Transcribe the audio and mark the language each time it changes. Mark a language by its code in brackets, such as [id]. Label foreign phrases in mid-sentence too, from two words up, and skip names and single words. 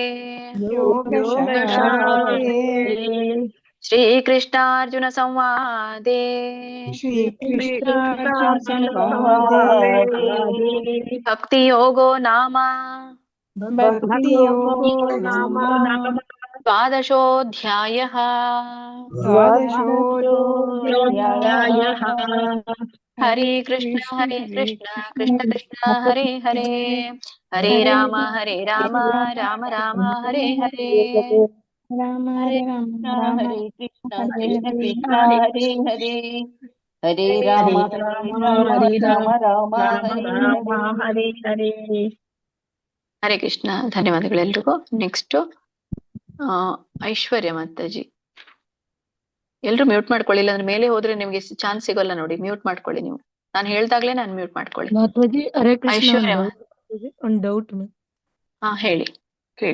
[sa] श्रीकृष्णार्जुन संवादे भक्ति योगो नाम द्वादशोऽध्यायः. हरे कृष्ण कृष्ण कृष्ण हरे हरे, हरे राम राम राम हरे हरे, हरे कृष्ण कृष्ण कृष्ण हरे हरे, हरे राम राम हरे हरे. हरे कृष्ण. [kn] ಧನ್ಯವಾದಗಳೆಲ್ರಿಗೂ. ನೆಕ್ಸ್ಟ್ ಐಶ್ವರ್ಯ ಮಾತಾಜಿ. ಎಲ್ರು ಮ್ಯೂಟ್ ಮಾಡ್ಕೊಳ್ಳಿ, ಅಂದ್ರೆ ಮೇಲೆ ಹೋದ್ರೆ ನಿಮ್ಗೆ ಚಾನ್ಸ್ ಸಿಗೋಲ್ಲ ನೋಡಿ. ಮ್ಯೂಟ್ ಮಾಡ್ಕೊಳ್ಳಿ ನೀವು. ನಾನು ಹೇಳ್ದಾಗ್ಲೇ ನಾನು ಮ್ಯೂಟ್ ಮಾಡ್ಕೊಳ್ಳಿ. ಮಾತಾಜಿ [sa] हरे कृष्ण. [kn] ಐಶ್ವರ್ಯ ಒಂದ್ ಡೌಟ್. ಹಾ ಹೇಳಿ ಹೇಳಿ.